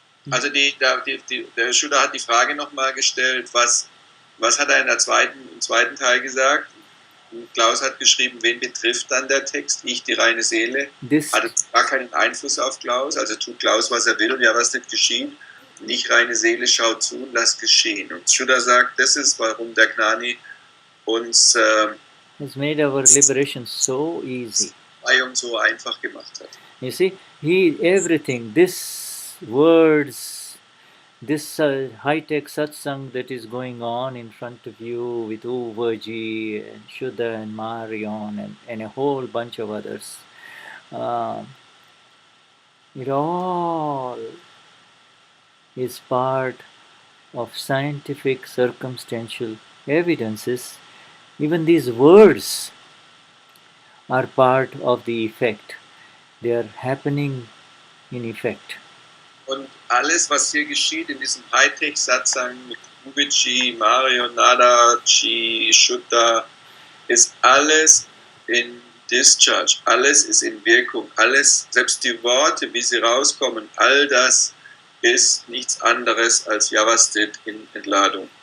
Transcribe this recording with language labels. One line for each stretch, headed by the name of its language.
German: Also der Shuddha hat die Frage nochmal gestellt, was hat er im zweiten Teil gesagt? Klaus hat geschrieben, wen betrifft dann der Text? Ich, die reine Seele. Hat es gar keinen Einfluss auf Klaus, also tut Klaus, was er will und ja, was nicht geschieht. Und ich, reine Seele, schau zu und lass geschehen. Und Shuddha sagt, das ist, warum der Gnani uns
English: has made our liberation so easy.
German: Und so einfach gemacht hat.
English: You see, everything, this words, this high-tech satsang that is going on in front of you with Uvaji and Shuddha and Marion and a whole bunch of others, it all is part of scientific circumstantial evidences. Even these words are part of the effect. They are happening in effect.
German: Und alles, was hier geschieht in diesem Hightech-Satsang mit Uvaji, Marion, Nadaji, Shuddha, ist alles in Discharge, alles ist in Wirkung, alles, selbst die Worte, wie sie rauskommen, all das ist nichts anderes als Vyavasthit in Entladung.